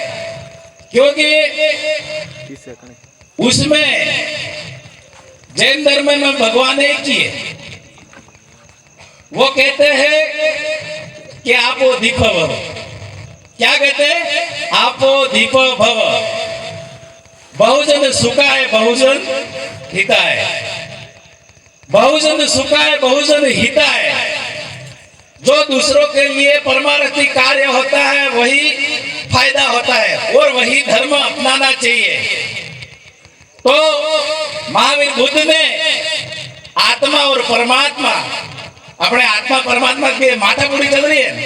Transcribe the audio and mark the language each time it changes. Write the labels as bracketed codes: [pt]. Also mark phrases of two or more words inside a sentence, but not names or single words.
[hi] क्योंकि उसमें जैन धर्म में भगवान एक ही है। वो कहते हैं कि [pi] आपो दीप भव। [hi] क्या कहते हैं? [pi] आपो दीप भव। [sa] बहुजन सुखाय बहुजन हिताय। बहुजन सुखाय बहुजन हिताय। [hi] जो दूसरों के लिए परमार्थी कार्य होता है वही फायदा होता है और वही धर्म अपनाना चाहिए। तो महावीर बुद्ध ने आत्मा और परमात्मा, अपने आत्मा परमात्मा की माथापुड़ी चल रही है,